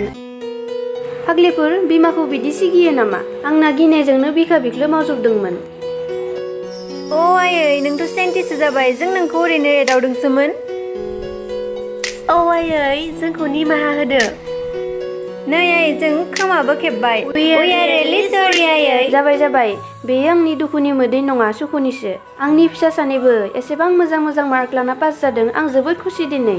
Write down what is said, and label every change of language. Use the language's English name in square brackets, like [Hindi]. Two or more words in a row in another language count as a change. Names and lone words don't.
[Bodo] फाग्लिफोर बिमाखौ बिदि सिगियो नामा? आंना गिनायजोंनो बिखा बिख्लो मावजोबदोंमोन। अ आयै नोंथ' साइन्टिस्ट जाबाय। जों नोंखौ ओरैनो एदावदोंसोमोन। औ आयै जोंखौ निमाहा होदो। नै आयै जों खोमाबो खेबबाय। [English] We are really sorry आयै। [Bodo] जाबाय। बेयो आंनि दुखुनि मोदै नङा, सुखुनिसो। आंनि फिसा सानैबो एसेबां मोजां मोजां मार्क लाना पास जादों। आं जोबोद खुसि दिनै।